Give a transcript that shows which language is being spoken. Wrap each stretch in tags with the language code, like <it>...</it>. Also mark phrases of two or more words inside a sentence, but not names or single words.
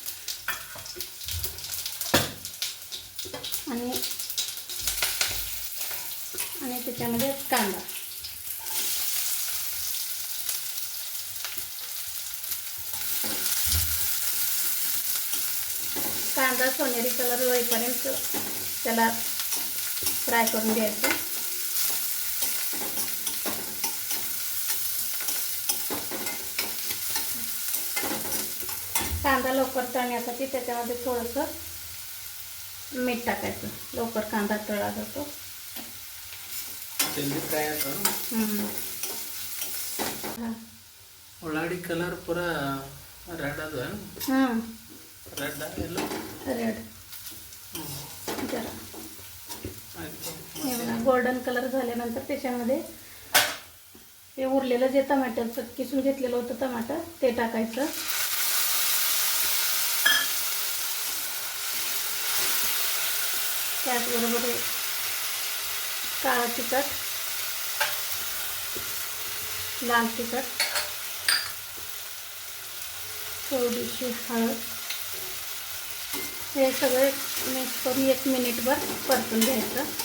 <mr>आणि त्याच्यामध्ये कांदा, सोनेरी कलर होईपर्यंत त्याला फ्राय करून घ्यायचं. कांदा लवकर तळण्यासाठी त्याच्यामध्ये थोडंसं मीठ टाकायचं. लवकर कांदा तळला जातो.</mr> <kn>ಉಳ್ಳಾಗಡ್ಡಿ ಕಲರ್ ಪೂರ ರೆಡ್ ಅದು. ರೆಡ್ ಎಲ್ಲೋ</kn> <mr>रेड जरा गोल्डन कलर झाल्यानंतर त्याच्यामध्ये ते उरलेलं जे टमाटरचं किसून घेतलेलं होतं टमाटर ते टाकायचं. त्याचबरोबर काळं तिखट, लाल तिखट, थोडीशी हळद, हे सगळे मिक्स करून 1 मिनिटभर परतून घ्यायचं.</mr>